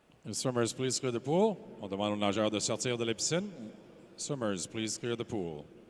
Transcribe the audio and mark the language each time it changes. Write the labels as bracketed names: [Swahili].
[English] Swimmers, please clear the pool. [French] On demande aux nageurs de sortir de la piscine. [English] Swimmers, please clear the pool.